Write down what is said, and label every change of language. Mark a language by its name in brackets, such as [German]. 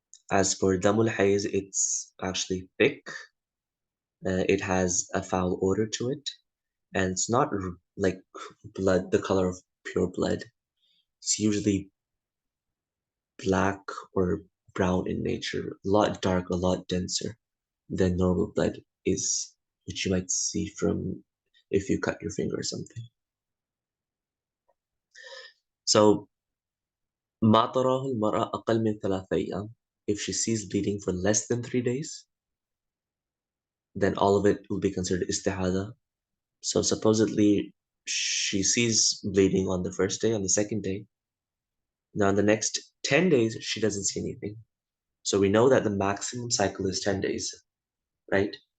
[English] As for damul hayd, it's actually thick. It has a foul odor to it, and it's not like blood, the color of pure blood. It's usually black or brown in nature, a lot dark, a lot denser than normal blood is, which you might see from if you cut your finger or something. [Arabic] So, ما تراه المرأة أقل من 3 أيام. [English] If she sees bleeding for less than 3 days, then all of it will be considered istihada. So supposedly she sees bleeding on the first day, on the second day. Now, in the next 10 days, she doesn't see anything. So we know that the maximum cycle is 10 days, right?